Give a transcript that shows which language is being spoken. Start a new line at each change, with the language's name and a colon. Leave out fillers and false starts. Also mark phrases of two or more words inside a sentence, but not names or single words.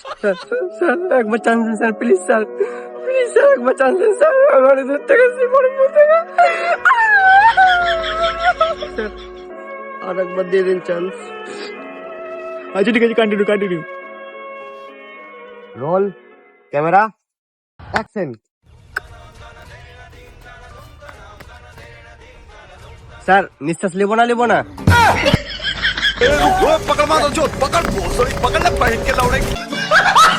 Bangla: স্যার স্যার একবার চান্স দিন স্যার, প্লিজ স্যার, প্লিজ স্যার একবার চান্স দিন স্যার, আমার দূর থেকে স্যার আর একবার দিয়ে দিন চান্স। আচ্ছা ঠিক আছে,
English: continue continue. roll camera action.
Bangla: স্যার নিঃশ্বাস লিবো না
Hindi: पकड़ मारो जो पकड़ पकड़ ले पहन के लौड़े